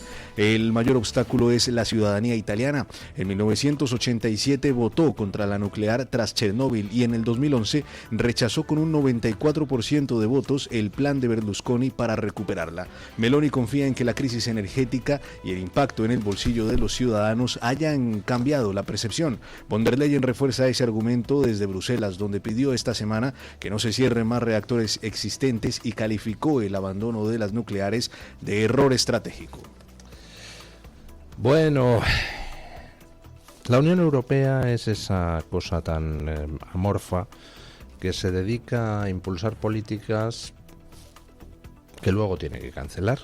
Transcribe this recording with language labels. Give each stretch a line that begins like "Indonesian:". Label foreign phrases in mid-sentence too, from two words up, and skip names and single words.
Spanish: El mayor obstáculo es la ciudadanía italiana. En 1987 votó contra la nuclear tras Chernóbil y en el 2011 rechazó con un 94% de votos el plan de Berlusconi para recuperarla. Meloni confía en que la crisis energética y el impacto en el bolsillo de los ciudadanos hayan cambiado la percepción. Von der Leyen refuerza ese argumento desde Bruselas, donde pidió esta semana que no se cierren más reactores existentes y calificó el abandono de las nucleares de error estratégico. Bueno, la Unión Europea es esa cosa tan amorfa que se dedica a impulsar políticas que luego tiene que cancelar.